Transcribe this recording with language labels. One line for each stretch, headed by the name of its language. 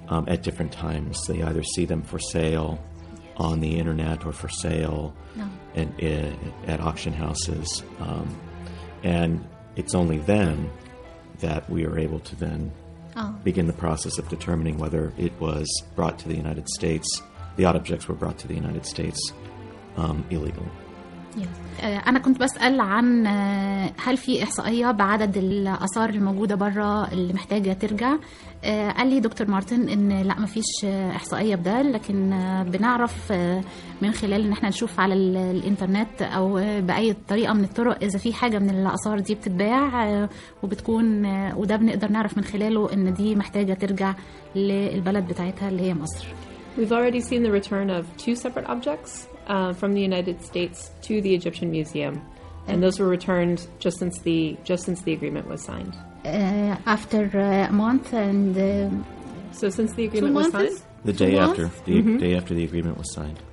English: At different times, they either see them for sale on the internet or for sale at auction houses, and it's only then that we are able to then begin the process of determining whether it was brought to the United States. The odd objects were brought to the United States illegally.
Arabic: أنا كنت بسأل عن هل في إحصائية بعدد الأثار الموجودة برا اللي محتاجة ترجع. قال لي دكتور مارتن إن لا ما فيش إحصائية بده، لكن بنعرف من خلال إن إحنا نشوف على الإنترنت أو بأي طريقة من الطرق إذا في حاجة من الأثار دي بتتباع وبتكون، وده بنقدر نعرف من خلاله إن دي محتاجة ترجع للبلد بتاعتها اللي هي مصر.
English: We've already seen the return of two separate objects from the United States to the Egyptian Museum, and those were returned just since the agreement was signed. After a month and so since the agreement was signed, the day after the day after the agreement was signed,